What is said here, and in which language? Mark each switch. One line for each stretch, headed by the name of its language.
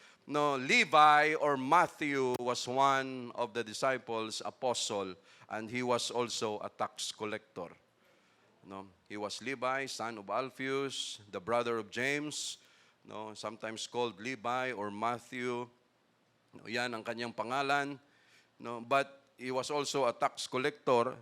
English: No, Levi or Matthew was one of the disciples, apostle, and he was also a tax collector. No, he was Levi, son of Alphaeus, the brother of James, no, sometimes called Levi or Matthew.
Filipino: No, yan ang kanyang pangalan.
English: No, but he was also a tax collector.